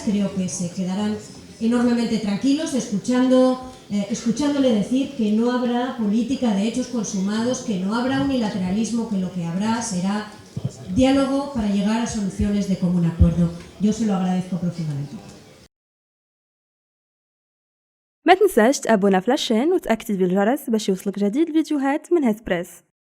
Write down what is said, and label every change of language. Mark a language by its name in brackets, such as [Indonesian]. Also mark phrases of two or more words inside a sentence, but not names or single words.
[Spanish] Creo que se quedarán enormemente tranquilos escuchándole decir que no habrá política de hechos consumados, que no habrá unilateralismo, que lo que habrá será diálogo para llegar a soluciones de común acuerdo. Yo se lo agradezco profundamente. [Arabic] ما تنساش تابونا في لاشين وتأكتيفي الجرس باش يوصلك جديد فيديوهات من هسبريس.